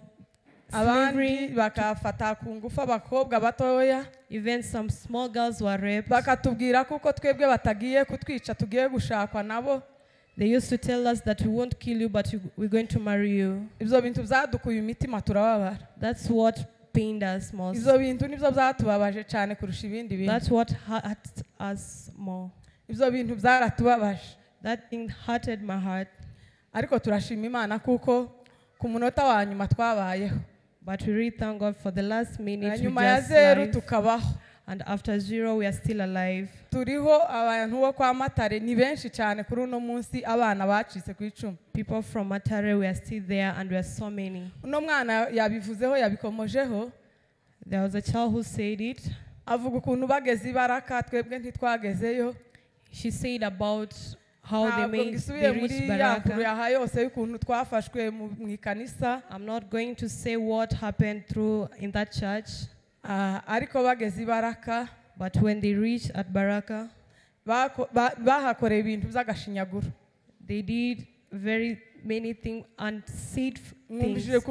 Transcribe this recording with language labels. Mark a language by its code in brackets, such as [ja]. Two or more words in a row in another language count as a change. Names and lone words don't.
[rw] abandi bakafata ku ngufu abakobwa batoya. [en] Even some small girls were raped. [rw] Bakatubwira kuko twebwe batagiye kutwica tugiye gushakwa nabo. [en] They used to tell us that we won't kill you, but we're going to marry you. [rw] Ibyo bintu byadukuye imitima turababara. [en] That's what pained us most. [rw] Ibyo bintu nibyo byatubabaje cyane kurusha ibindi bintu. [en] That's what hurt us more. [rw] Ibyo bintu byaratubabaje. [en] That thing hurted my heart. [rw] Ariko turashima Imana kuko ku munota wa nyuma twabayeho. [en] But we really thank God for the last minute. [rw] Nyuma ya zero tukabaho. [en] And after 0 we are still alive. [rw] Turiho abantu bo kwa Matare ni benshi cyane kuri uno munsi abana bacitse ku icumi. [en] People from Matare, we are still there and we are so many. [rw] Uno mwana yabivuzeho yabikomojeho. [en] There was a child who said it. [rw] Avuga ukuntu bageze Ibaraka twebwe ntitwagezeyo. [en] She said about how they reached Baraka. I'm not going to say what happened through in that church. But when they reached at Baraka, they did very many things and said things.